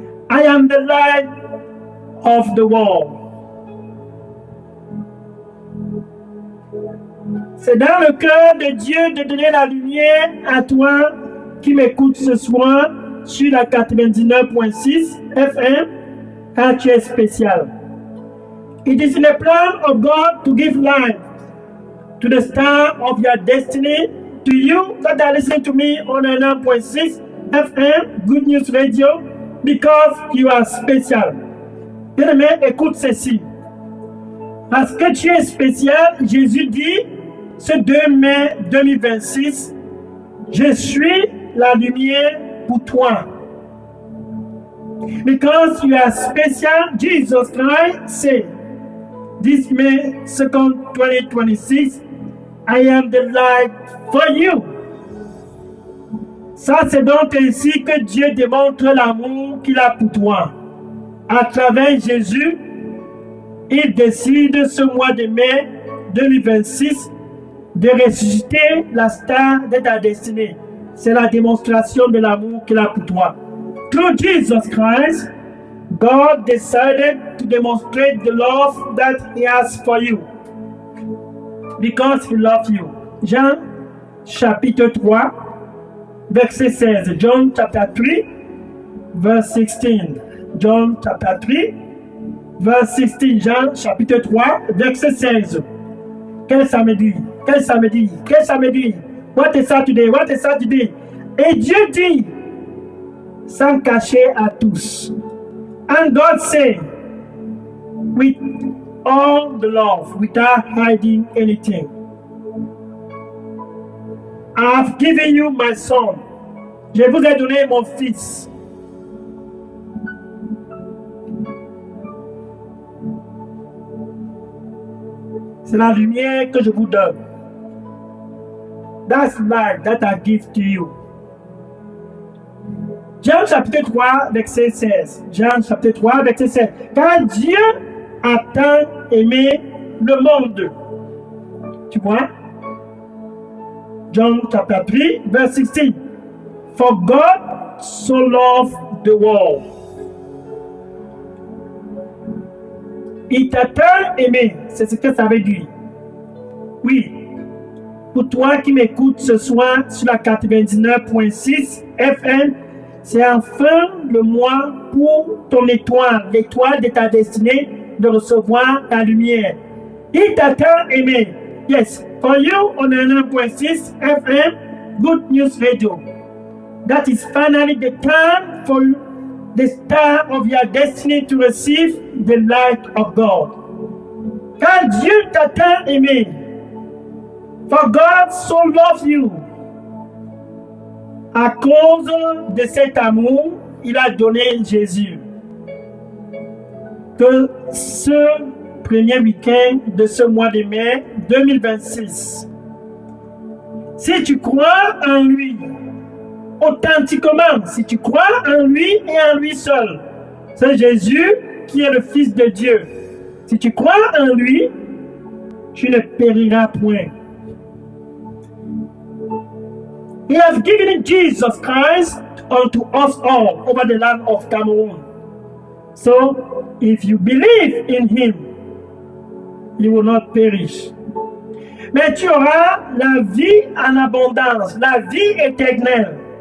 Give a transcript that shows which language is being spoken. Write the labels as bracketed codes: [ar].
[en] I am the light of the world. [fr] C'est dans le cœur de Dieu de donner la lumière à toi qui m'écoutes ce soir sur la 99.6 FM car tu es spécial. [en] It is in the plan of God to give light to the star of your destiny, to you that are listening to me on 99.6 FM, Good News Radio, because you are special. [fr] Bien-aimé, écoute ceci. Parce que tu es spécial, Jésus dit, ce 2 mai 2026, je suis la lumière pour toi. [en] Because you are special, Jesus Christ said, this May 2nd, 2026, I am the light for you. [fr] Ça, c'est donc ainsi que Dieu démontre l'amour qu'il a pour toi. À travers Jésus, il décide ce mois de mai 2026 de ressusciter la star de ta destinée. C'est la démonstration de l'amour qu'il a pour toi. [en] Through Jesus Christ, God decided to demonstrate the love that He has for you. Because He loves you. [fr] Jean chapitre 3, verset 16. [en] John chapter 3, verse 16. John chapter 3, verse 16. [fr] Jean chapitre 3, verset 16. Quel samedi? Quel samedi? Quel samedi? [en] What a Saturday? What a Saturday? [fr] Et Dieu dit, sans cacher à tous. [en] And God said, with all the love, without hiding anything. I have given you my son. [fr] Je vous ai donné mon fils. C'est la lumière que je vous donne. [en] That's light that I give to you. [fr] Jean chapitre 3, verset 16. Jean chapitre 3, verset 16. Car Dieu a tant aimé le monde. Tu vois? [en] John chapter 3, verse 16. For God so loved the world. [fr] Il t'a tant aimé, c'est ce que ça veut dire. Oui, pour toi qui m'écoutes ce soir sur la 99.6 FM, c'est enfin le mois pour ton étoile, l'étoile de ta destinée, de recevoir ta lumière. Il t'a tant aimé. [en] Yes, for you on 99.6 FM, Good News Radio. That is finally the time for the star of your destiny to receive the light of God. [fr] Car Dieu t'a tant aimé. [en] For God so loves you. [fr] À cause de cet amour, il a donné Jésus. Que ce premier week-end de ce mois de mai 2026, si tu crois en lui, authentiquement, si tu crois en lui et en lui seul, c'est Jésus qui est le Fils de Dieu. Si tu crois en lui, tu ne périras point. [en] He has given Jesus Christ unto us all over the land of Cameroon. So, if you believe in him, you will not perish. [fr] Mais tu auras la vie en abondance, la vie éternelle.